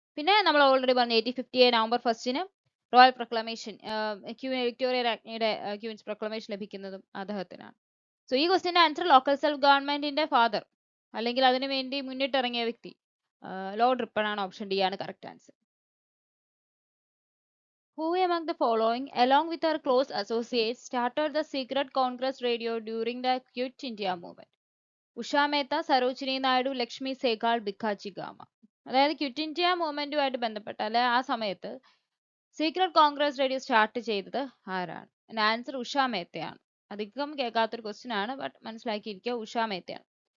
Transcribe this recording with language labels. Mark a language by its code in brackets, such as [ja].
[ml] പിന്നെ നമ്മൾ ഓൾറെഡി പറഞ്ഞു 1858 നവംബർ 1 റോയൽ പ്രൊക്ലമേഷൻ, വിക്ടോറിയ രാജ്ഞിയുടെ ക്വീൻസ് പ്രൊക്ലമേഷൻ ലഭിക്കുന്നതും അദ്ദേഹത്തിനാണ്. സോ ഈ ക്വസ്റ്റിന്റെ ആൻസർ ലോക്കൽ സെൽഫ് ഗവൺമെന്റിന്റെ ഫാദർ, അല്ലെങ്കിൽ അതിനു വേണ്ടി മുന്നിട്ടിറങ്ങിയ വ്യക്തി ലോർഡ് റിപ്പൺ ആണ്. ഓപ്ഷൻ ഡി ആണ് correct answer. [en] Who among the following, along with her close associates, started the secret Congress radio during the Quit India movement? [ml] Usha Mehta, Sarojini Naidu, Lakshmi സേഗാൾ, Bhikaji gamma. അതായത് quit India മൂവ്മെന്റുമായിട്ട് ബന്ധപ്പെട്ട അല്ലെ ആ സമയത്ത് സീക്രട്ട് കോൺഗ്രസ് റേഡിയോ സ്റ്റാർട്ട് ചെയ്തത് ആരാണ്? Answer Usha മേത്തയാണ്. അധികം കേൾക്കാത്തൊരു ക്വസ്റ്റ്യൻ ആണ്, ബട്ട് മനസ്സിലാക്കിയിരിക്കുക, ഉഷ മേത്തയാണ്.